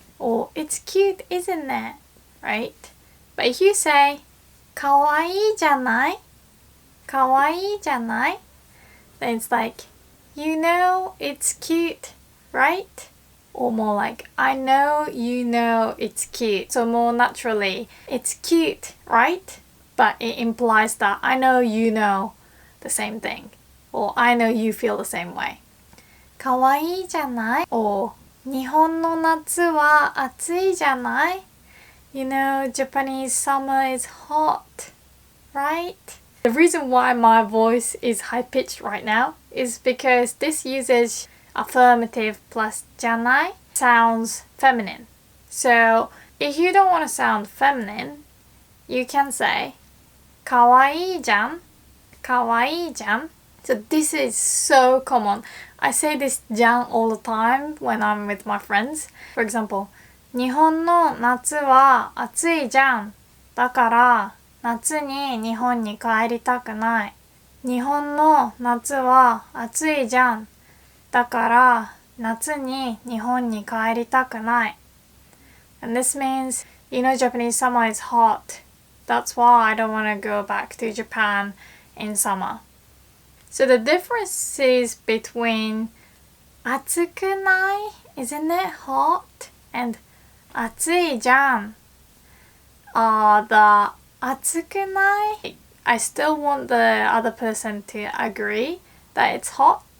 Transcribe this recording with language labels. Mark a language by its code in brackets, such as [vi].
[en] Or it's cute, isn't it? Right? But if you say [ja] 可愛いじゃない可愛いじゃない [en] then it's like, you know it's cute, right? Or more like, I know you know it's cute. So more naturally, it's cute, right? But it implies that I know you know the same thing. Or I know you feel the same way. [ja] かわいいじゃない? Or 日本の夏は暑いじゃない? [en] You know, Japanese summer is hot, right? The reason why my voice is high-pitched right now is because this uses affirmative plus じゃない sounds feminine. So if you don't want to sound feminine, you can say [ja] かわいいじゃんかわいいじゃん [en] So this is so common. I say this じゃん all the time when I'm with my friends. [ja] For example, 日本の夏は暑いじゃん。だから夏に日本に帰りたくない。日本の夏は暑いじゃん。だから夏に日本に帰りたくない。 [en] And this means, you know, Japanese summer is hot. That's why I don't want to go back to Japan in summer. So the differences between 暑くない isn't it hot? And 暑いじゃん are the 暑くない I still want the other person to agree that it's hot.